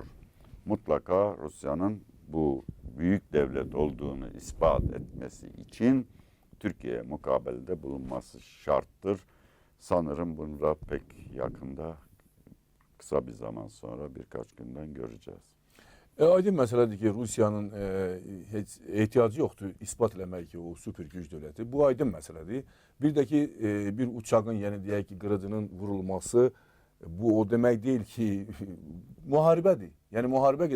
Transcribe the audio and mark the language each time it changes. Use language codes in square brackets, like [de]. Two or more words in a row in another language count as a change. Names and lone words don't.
[tr] Mutlaka Rusya'nın bu büyük devlet olduğunu ispat etmesi için Türkiye'ye mukabelede bulunması şarttır. Sanırım bunu da pek yakında, kısa bir zaman sonra, birkaç günden göreceğiz. [az] Aydın məsələdir ki, Rusiyanın heç ehtiyacı yoxdur ispat eləmək ki, o süper güc dövləti. Bu aydın məsələdir. Bir də ki, bir uçağın, yəni deyək ki, qırıcının vurulması, bu o demək deyil ki, müharibədir. Yəni müharibə gedir.